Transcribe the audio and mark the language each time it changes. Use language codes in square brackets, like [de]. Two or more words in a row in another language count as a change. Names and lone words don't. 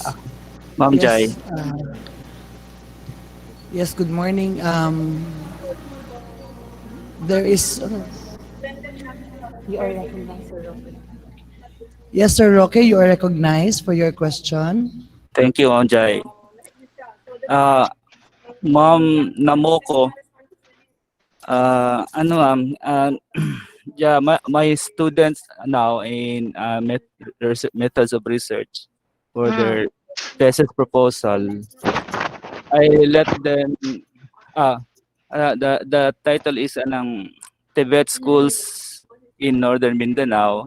[en] Ma'am Yes. Jai. Yes, good morning. There is You are recognized, sir. Yes, Sir Roque, you are recognized for your question. Thank you, Onjay. Ma'am Namoco, ano ma'am, yeah, my students now in methods of research for Mm. their thesis proposal, I let them, ah, the title is anong Tibet schools in Northern Mindanao.